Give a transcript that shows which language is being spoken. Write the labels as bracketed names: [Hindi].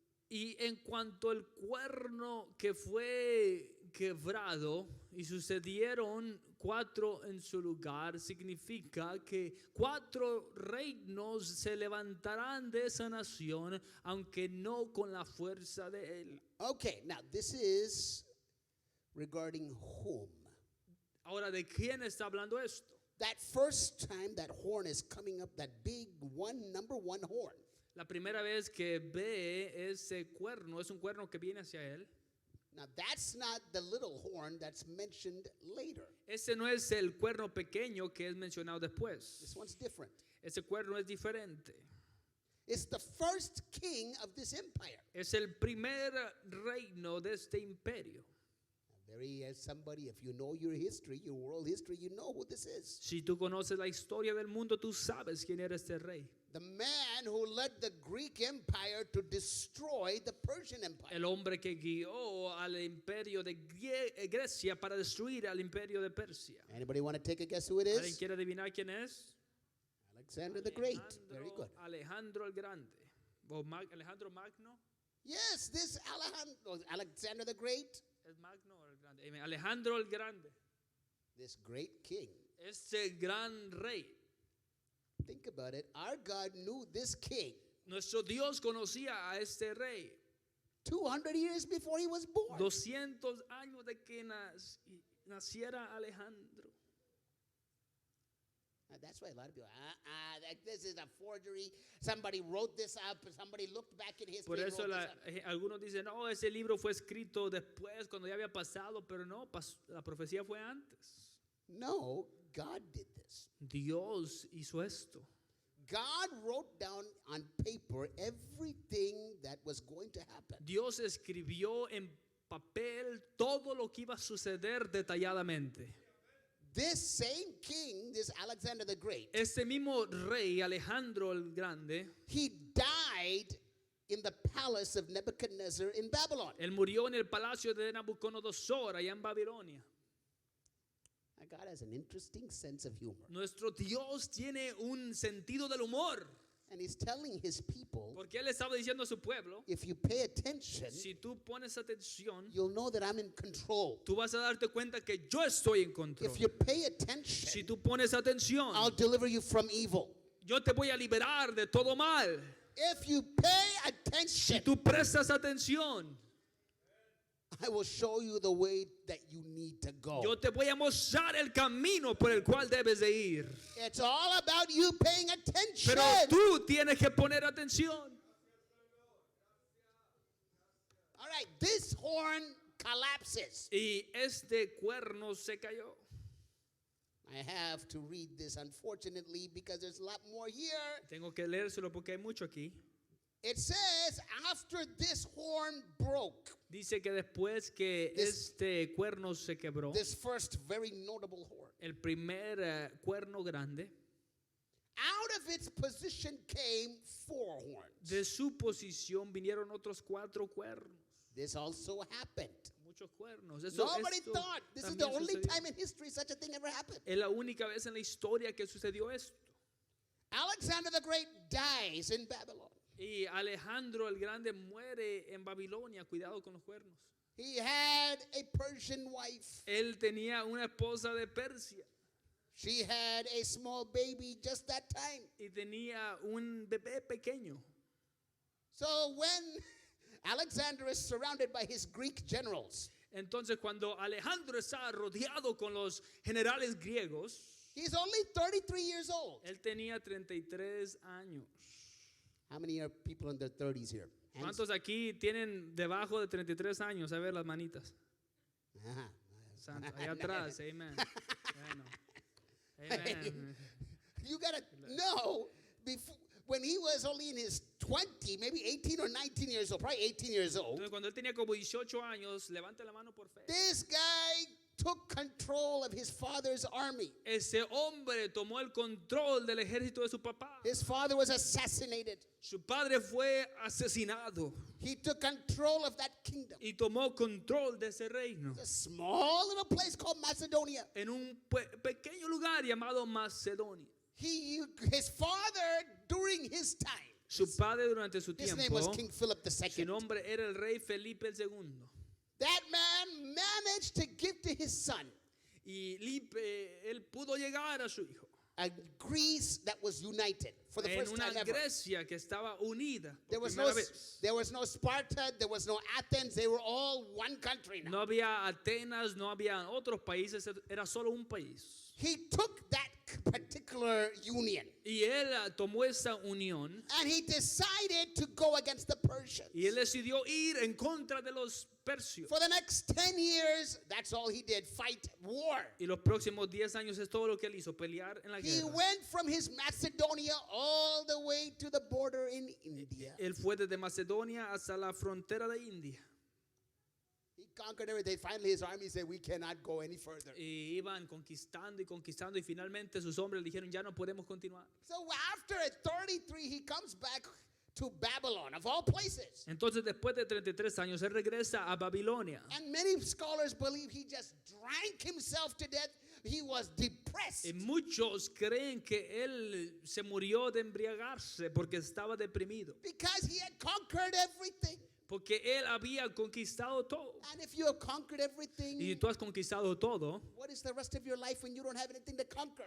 [Spanish] Y en cuanto al cuerno que fue quebrado y sucedieron 4 en su lugar, significa que 4 reinos se levantarán de esa nación, aunque no con la fuerza de él. [English] Okay, now this is regarding whom? [Spanish] Ahora, ¿de quién está hablando esto? [English] That first time that horn is coming up, that big one, number 1 horn. [Spanish] La primera vez que ve ese cuerno, es un cuerno que viene hacia él. [English] Now that's not the little horn that's mentioned later. [Spanish] Ese no es el cuerno pequeño que es mencionado después. [English] This one's different. [Spanish] Ese cuerno es diferente. [English] It's the first king of this empire. [Spanish] Es el primer reino de este imperio. [English] As somebody, if you know your history, your world history, you know who this is. [Spanish] Si tú conoces la historia del mundo, tú sabes quién era este rey. [English] The man who led the Greek empire to destroy the Persian empire. [Spanish] El hombre que guió al imperio de Grecia para destruir al imperio de Persia. [English] Anybody want to take a guess who it [Spanish] ¿Alguien [English] is? [Spanish] quiere adivinar quién es? [English] Alexander the Great. Very good. [Spanish] Alejandro el Grande. O Alejandro Magno. [English] Yes, this Alexander the Great, [Spanish] ¿Es Magno o el Grande? Alejandro el Grande. [English] this great king. [Spanish] Este gran rey. [English] Think about it. Our God knew this king [Spanish] Nuestro Dios conocía a este rey [English] 200 years before he was born. [Spanish] 200 años de que naciera Alejandro. [English] That's why a lot of people, this is a forgery. Somebody wrote this up. Somebody looked back in history. [Spanish] Por [English] and [Spanish] eso [English] wrote this up. [Spanish] algunos dicen, no, ese libro fue escrito después, cuando ya había pasado, pero no, la profecía fue antes. [English] No, God did this. [Spanish] Dios hizo esto. [English] God wrote down on paper everything that was going to happen. [Spanish] Dios escribió en papel todo lo que iba a suceder detalladamente. [English] This same king, this Alexander the Great, [Spanish] Este mismo rey, Alejandro el Grande, [English] he died in the palace of Nebuchadnezzar in Babylon. [Spanish] él murió en el palacio de Nabucodonosor, allá en Babilonia. [English] God has an interesting sense of humor. [Spanish] Nuestro Dios tiene un sentido del humor, [English] And he's telling his people, [Spanish] porque él estaba diciendo a su pueblo, [English] if you pay attention, [Spanish] si tú pones atención, [English] you'll know that I'm in control. [Spanish] tú vas a darte cuenta que yo estoy en control. [English] If you pay attention, [Spanish] Si tú pones atención, [English] I'll deliver you from evil. [Spanish] yo te voy a liberar de todo mal. [English] If you pay [Spanish] Si [English] attention, [Spanish] tú prestas atención, [English] I will show you the way that you need to go. [Spanish] yo te voy a mostrar el camino por el cual debes de ir. [English] It's all about you paying attention. [Spanish] Pero tú tienes que poner atención. [English] All right, this horn collapses. [Spanish] Y este cuerno se cayó. [English] I have to read this, unfortunately, because there's a lot more here. [Spanish] Tengo que leérselo porque hay mucho aquí. [English] It says, after this horn broke, [Spanish] Dice que después que este cuerno se quebró, [English] this first very notable horn, [Spanish] el primer cuerno grande, [English] out of its position came 4 horns. [Spanish] de su posición vinieron otros 4 cuernos. [English] This also happened. [Spanish] Muchos cuernos. Esto [English] Thought this is [Spanish] también [English] the only [Spanish] sucedió. [English] time in history such a thing ever happened. [Spanish] Es la única vez en la historia que sucedió esto. [English] Alexander the Great dies in Babylon. [Spanish] Y Alejandro el Grande muere en Babilonia. Cuidado con los cuernos. [English] He had a Persian wife. [Spanish] Él tenía una esposa de Persia [English] She had a small baby just that time. [Spanish] y tenía un bebé pequeño. [English] So when Alexander is surrounded by his Greek generals, [Spanish] Entonces cuando Alejandro está rodeado con los generales griegos, [English] he's only 33 years old. [Spanish] él tenía 33 años. [English] How many are people in their 30s here? Hands? [Spanish] ¿Cuántos aquí tienen debajo de 33 años? A ver las manitas. Ajá. Santo, allá atrás, amen. Bueno. Amen. [English] You got to know, before, when he was only in his 20, maybe 18 or 19 years old, probably 18 years old, [Spanish] Entonces cuando él tenía como 18 años, levante la mano por fe. [English] this guy took control of his father's army. [Spanish] Ese hombre tomó el control del ejército de su papá. [English] His father was assassinated. [Spanish] Su padre fue asesinado [English] He took control of that kingdom. [Spanish] y tomó control de ese reino [English] A small little place called Macedonia. [Spanish] en un pequeño lugar llamado Macedonia. [English] His father, during his time, [Spanish] Su padre durante su [English] his name was [Spanish] tiempo, [English] King Philip [Spanish] su [English] II. [Spanish] nombre era el rey Felipe II. [English] That man managed to give to his son [Spanish] Y él pudo llegar a su hijo [English] a Greece that was united for the [Spanish] en [English] first [Spanish] una [English] time ever. [Spanish] Grecia que estaba unida [English] There [Spanish] por [English] was [Spanish] primera vez. [English] there was no Sparta, there was no Athens. They were all one country now. [Spanish] No había Atenas, no había otros países, era solo un país. [English] He took that particular union [Spanish] Y él tomó esa unión [English] and he decided to go against the Persians. [Spanish] y él decidió ir en contra de los persios. [English] For the next 10 years, that's all he did, fight war. [Spanish] Y los próximos 10 años es todo lo que él hizo, pelear en la [English] He [Spanish] guerra. [English] went from his Macedonia all the way to the border in India. [Spanish] Él fue desde Macedonia hasta la frontera de India. [English] He conquered everything. Finally, his army said, we cannot go any further. [Spanish] Y iban conquistando y conquistando y finalmente sus hombres le dijeron, ya no podemos continuar. [English] So after at 33, he comes back to Babylon, of all places. [Spanish] Entonces después de 33 años, él regresa a Babilonia. [English] And many scholars believe he just drank himself to death. He was depressed. [Spanish] Y muchos creen que él se murió de embriagarse porque estaba deprimido. [English] Because he had conquered everything. [Spanish] Porque él había conquistado todo. [English] And if you have conquered everything, [Spanish] Y tú has conquistado todo. [English] what is the rest of your life when you don't have anything to conquer?